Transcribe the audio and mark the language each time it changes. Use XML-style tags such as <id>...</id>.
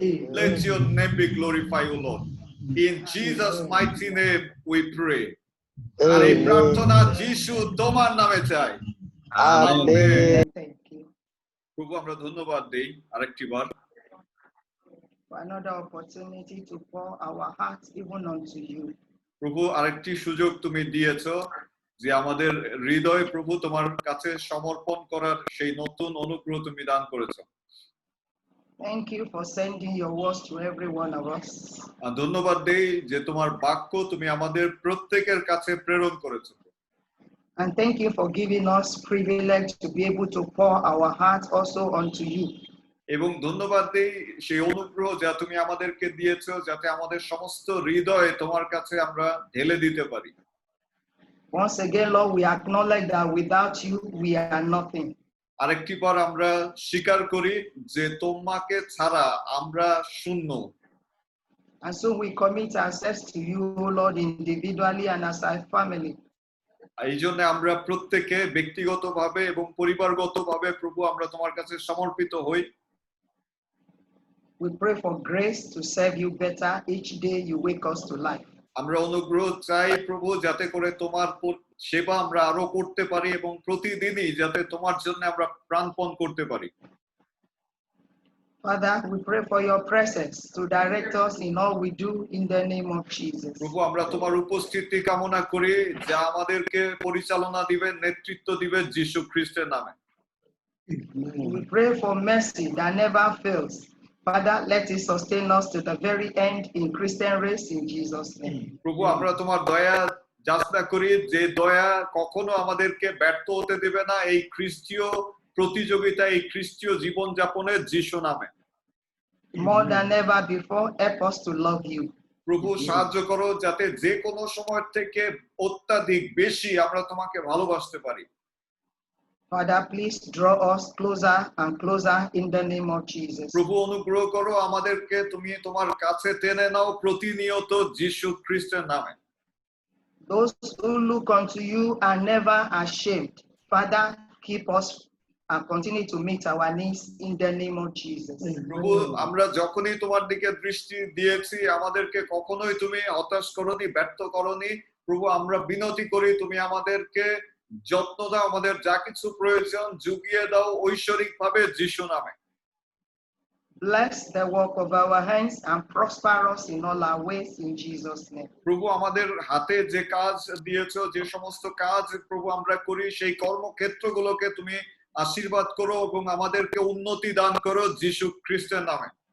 <en>Let your name be glorified, O Lord. In Jesus' mighty name we pray.</en> <bn>আর এই প্রার্থনা যিশু তোমার নামে চাই। আমেন।</bn> <en>Thank you</en> <bn>প্রভু আমরা ধন্যবাদ দেই আরেকটি বার</bn> <en>for another opportunity to pour our hearts even unto you.</en> <bn>প্রভু আরেকটি সুযোগ তুমি দিয়েছো যে আমাদের হৃদয় প্রভু তোমার কাছে সমর্পণ করার সেই নতুন অনুগ্রহ তুমি দান করেছো।</bn> <en>Thank you for sending your words to every one of us.</en> <bn>ধন্যবাদ দেই যে তোমার বাক্য তুমি আমাদের প্রত্যেকের কাছে প্রেরণ করেছো।</bn> <en>And thank you for giving us privilege to be able to pour our hearts also unto you.</en> <bn>এবং ধন্যবাদ দেই সেই অনুগ্রহ যা তুমি আমাদেরকে দিয়েছো যাতে আমাদের সমস্ত হৃদয় তোমার কাছে আমরা ঢেলে দিতে পারি।</bn> <en>Once again, Lord, we acknowledge that without you, we are nothing.</en> <bn>আরেকটি বার আমরা স্বীকার করি যে তোমাকে ছাড়া আমরা শূন্য।</bn> <en>And so we commit ourselves to you, Lord, individually and as a family.</en> <bn>এই জন্য আমরা প্রত্যেকে ব্যক্তিগতভাবে এবং পরিবারগতভাবে প্রভু আমরা তোমার কাছে সমর্পিত হই।</bn> <en>We pray for grace to serve you better each day you wake us to life.</en> <bn>আমরা অনুগ্রহ চাই প্রভু যাতে করে তোমার সেবা আমরা আরো করতে পারি এবং প্রতিদিনই যাতে তোমার জন্য আমরা প্রাণপণ করতে পারি।</bn> <en>Father, we pray for your presence to direct us in all we do in the name of Jesus.</en> <bn>প্রভু আমরা তোমার উপস্থিতি কামনা করি যা আমাদেরকে পরিচালনা দিবে নেতৃত্ব দিবে যীশু খ্রিস্টের নামে।</bn> <en>We pray for mercy that never fails. Father, let it sustain us to the very end in Christian race in Jesus' name.</en> <bn>প্রভু আমরা তোমার দয়া যাচনা করি যে দয়া কখনো আমাদেরকে ব্যর্থ হতে দেবে না এই খ্রিস্টীয় প্রতিযোগিতা এই খ্রিস্টীয় জীবন যাপনের যীশু নামে।</bn> <en>More than ever before, help us to love you.</en> <bn>প্রভু সাহায্য করো যাতে যে কোনো সময় থেকে অত্যাধিক বেশি আমরা তোমাকে ভালোবাসতে পারি।</bn> <en>Father, please draw us closer and closer in the name of Jesus.</en> <bn>প্রভু অনুগ্রহ করো আমাদেরকে তুমি তোমার কাছে টেনে নাও প্রতিনিয়ত যীশু খ্রিস্টের নামে।</bn> <en>Those who look unto you are never ashamed. Father, keep us and continue to meet our needs in the name of Jesus.</en> <bn>প্রভু আমরা যখনই তোমার দিকে দৃষ্টি দিয়েছি আমাদেরকে কখনোই তুমি হতাশ করোনি ব্যর্থ করোনি। প্রভু আমরা বিনতি করি তুমি আমাদেরকে যত্ন দাও আমাদের যা কিছু প্রয়োজন জুগিয়ে দাও ঐশ্বরিকভাবে যীশু নামে।</bn> <en>Bless the work of our hands and prosper us in all our ways in Jesus' name.</en> <bn>প্রভু আমাদের হাতে যে কাজ দিয়েছো যে সমস্ত কাজ প্রভু আমরা করি সেই কর্মক্ষেত্রগুলোকে তুমি আশীর্বাদ করো এবং আমাদেরকে উন্নতি দান করো যীশু খ্রিস্টের নামে।</bn>